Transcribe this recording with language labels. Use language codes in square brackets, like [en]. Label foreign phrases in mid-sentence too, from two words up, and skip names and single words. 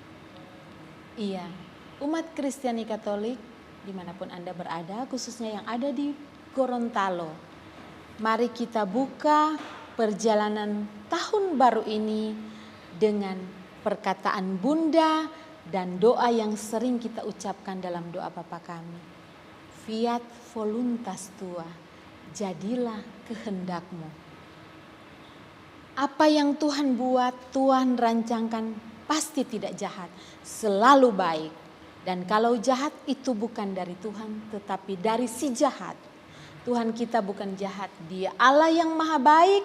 [id] Iya, umat Kristiani Katolik dimanapun Anda berada, khususnya yang ada di Gorontalo. Mari kita buka perjalanan tahun baru ini dengan perkataan Bunda dan doa yang sering kita ucapkan dalam doa Bapa kami. [la] Fiat voluntas tua, [id] jadilah kehendakmu. Apa yang Tuhan buat, Tuhan rancangkan pasti tidak jahat, selalu baik. Dan kalau jahat itu bukan dari Tuhan, tetapi dari si jahat. Tuhan kita bukan jahat, Dia Allah yang maha baik.